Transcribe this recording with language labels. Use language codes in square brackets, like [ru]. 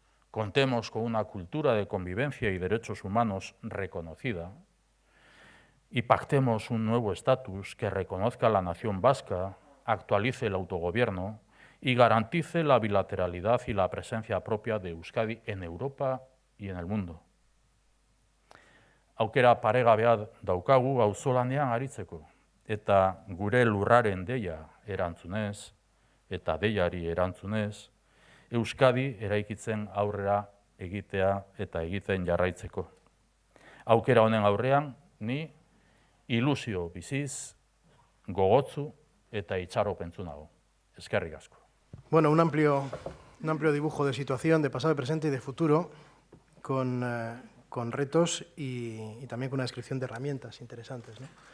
[es] Contemos con una cultura de convivencia y derechos humanos reconocida y pactemos un nuevo estatus que reconozca a la nación vasca, actualice el autogobierno y garantice la bilateralidad y la presencia propia de Euskadi en Europa y en el mundo. [eu] Aukera paregabea daukagu auzolanean aritzeko, eta gure lurraren deia erantzunez, eta deiari erantzunez, Euskadi eraikitzen aurrera egitea eta egiten jarraitzeko. Aukera honen aurrean, ni ilusio biziz, gogotsu eta itxaropentsu nago. Eskerrik asko. [es] Bueno, un amplio dibujo de situación, de pasado, de presente y de futuro, con retos y también con una descripción de herramientas interesantes, ¿no?